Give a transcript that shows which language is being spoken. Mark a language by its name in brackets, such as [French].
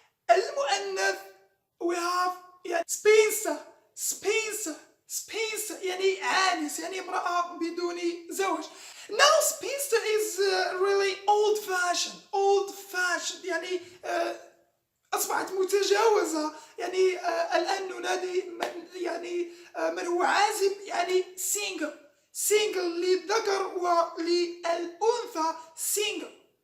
[Arabic] المؤنث [English] we have [Arabic] يعني spinster يعني عانس يعني امرأة بدون زواج. [English] now spinster is really old fashioned [Arabic] يعني أصبحت متجاوزة. يعني الآن ننادي من هو عازب يعني single للذكر وللأنثى single.